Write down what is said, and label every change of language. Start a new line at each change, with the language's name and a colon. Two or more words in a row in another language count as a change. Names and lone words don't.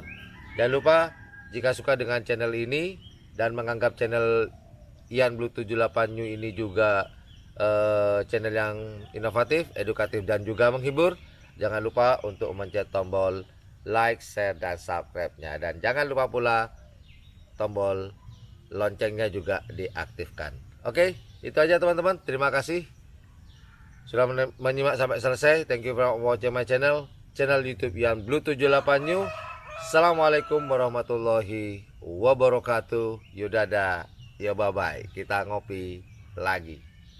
Indonesian: Jangan lupa jika suka dengan channel ini dan menganggap channel Ian Blue 78 New ini juga channel yang inovatif, edukatif dan juga menghibur, jangan lupa untuk mencet tombol
English: like, share
Indonesian: dan subscribe-nya, dan jangan lupa pula tombol loncengnya juga diaktifkan. Oke, itu aja teman-teman. Terima kasih sudah menyimak sampai selesai.
English: Thank you for watching my channel YouTube Ian Blue 78 New.
Arabic: السلام عليكم ورحمة الله وبركاته.
Indonesian: Yudada, ya
English: bye bye.
Indonesian: Kita ngopi lagi.